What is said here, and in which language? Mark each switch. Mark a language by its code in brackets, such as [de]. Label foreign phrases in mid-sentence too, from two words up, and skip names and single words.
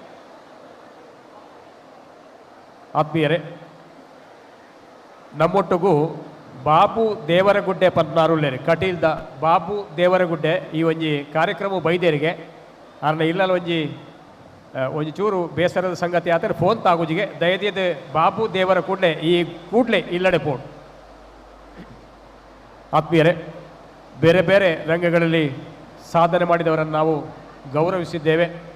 [kn] ಆತ್ಮೀಯರೇ, [tcy] ನಮ್ಮೊಟ್ಟಿಗೂ ಬಾಬು ದೇವರಗುಡ್ಡೆ ಪದ್ನಾರುಳ್ಳೇರಿ ಕಟೀಲ್ದ ಬಾಬು ದೇವರಗುಡ್ಡೆ ಈ ಒಂಜಿ ಕಾರ್ಯಕ್ರಮ ಬೈದೇರಿಗೆ ಅರ್ನ ಇಲ್ಲಲ್ಲ ಒಂಜಿ ಚೂರು ಬೇಸರದ ಸಂಗತಿ ಆದರೆ ಫೋನ್ ತಾಗುಜಿಗೆ ದಯದಿಯದ ಬಾಬು ದೇವರ ಕೂಡಲೇ ಇಲ್ಲಡೆ ಪೋಣು. [kn] ಆತ್ಮೀಯರೇ, ಬೇರೆ ಬೇರೆ ರಂಗಗಳಲ್ಲಿ ಸಾಧನೆ ಮಾಡಿದವರನ್ನು ನಾವು ಗೌರವಿಸಿದ್ದೇವೆ.